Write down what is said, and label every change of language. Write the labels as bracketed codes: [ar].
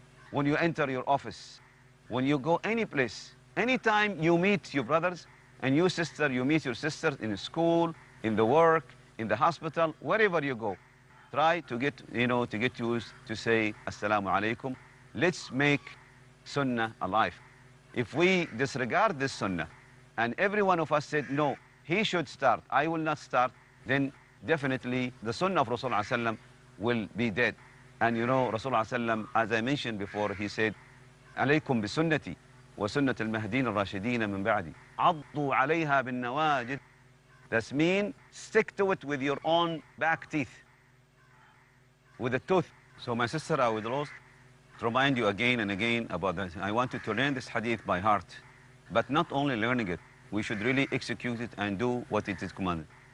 [en] When you enter your office, when you go any place, anytime you meet your brothers and your sister, you meet your sisters in school, in the work, in the hospital, wherever you go, try to get, to get used to say Assalamu alaikum. Let's make sunnah alive. If we disregard this sunnah, and every one of us said, no, he should start, I will not start, then definitely the sunnah of Rasulullah ﷺ will be dead. And Rasulullah ﷺ, as I mentioned before, he said, [ar] عليكم بسنتي وسنة المهدين الراشدين من بعدي عضوا عليها بالنواجذ. [en] That means stick to it with your own back teeth, with the tooth. So my sister, I would also remind you again and again about that. I want you to learn this hadith by heart, but not only learning it, we should really execute it and do what it is commanded.